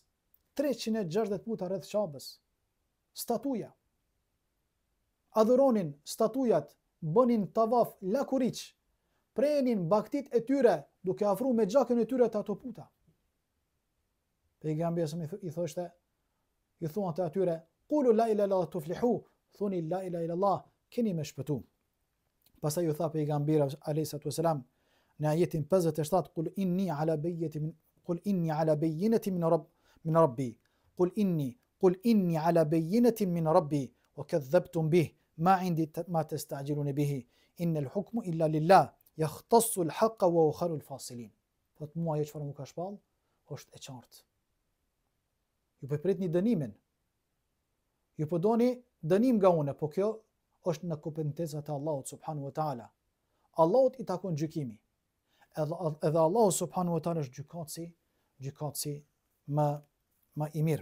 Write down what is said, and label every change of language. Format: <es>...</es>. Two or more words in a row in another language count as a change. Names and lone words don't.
<sq>360 puta rreth Qabës. Statuja. Adhuronin statujat, bënin tavaf lakuriç, prenin baktit e tyre, duke afru me gjakën e tyre të ato puta. Pejgamberi i thoshte, i thuan të atyre:</sq> <ar>"قولوا لا إله إلا الله تفلحوا", thoni لا إله إلا الله,</ar> <sq>keni me shpëtu. Pastaj ju tha pejgamberi</sq> <ar>عليه الصلاة والسلام</ar> <sq>në ajetin 57:</sq> <ar>"قل إني على بينة من ربي قل إني على بينة من ربي وكذبتم به ما عندي ما تستعجلون به إن الحكم إلا لله يختص الحق وهو خير الفاصلين."</ar> <sq>Thot mua ajo çfarë më ka shpall, është e qartë. Ju po pritni dënimin. Ju po doni dënim nga unë, po kjo është në kompetencat e Allahut</sq> <ar>سبحانه وتعالى.</ar> <sq>Allahut i takon gjykimi. Edhe Allahu</sq> <ar>سبحانه وتعالى</ar> <sq>është gjykatësi më i mirë.</sq>